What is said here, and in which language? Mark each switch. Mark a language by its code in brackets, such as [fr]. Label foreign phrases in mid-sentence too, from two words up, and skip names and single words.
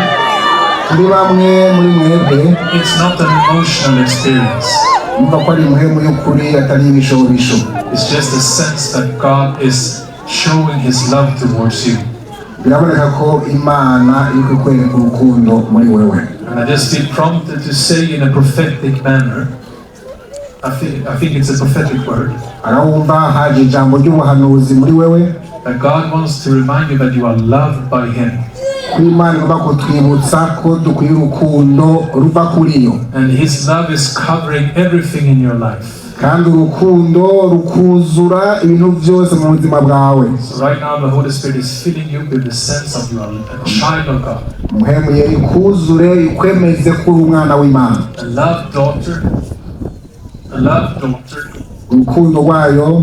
[rn] kuri bamwe muri mwebwe [en] it's not an emotional experience. [rn] mwumva ko ari mpemu y'ukuri atari ibishobisho. [en] It's just a sense that God is showing His love towards you. [rn] biraboneka ko imana iri kukwereka urukundo muri wewe. [en] And I just feel prompted to say in a prophetic manner, I think it's a prophetic word, [rn] arawumva haje ijambo ry'ubuhanuzi muri wewe. [en] that God wants to remind you that you are loved by Him. [rn] ko imana igomba kutwibutsa ko dukwiye urukundo ruva kuri yo. [en] And His love is covering everything in your life. [rn] kandi urukundo rukuzura ibintu byose mu buzima bwawe. [en] So right now the Holy Spirit is filling you with the sense of you are a child of God. [rn] mpemu yera ikuzure ikwemeze ko uri umwana w'imana. [en] A loved daughter, [rn] urukundo rwayo.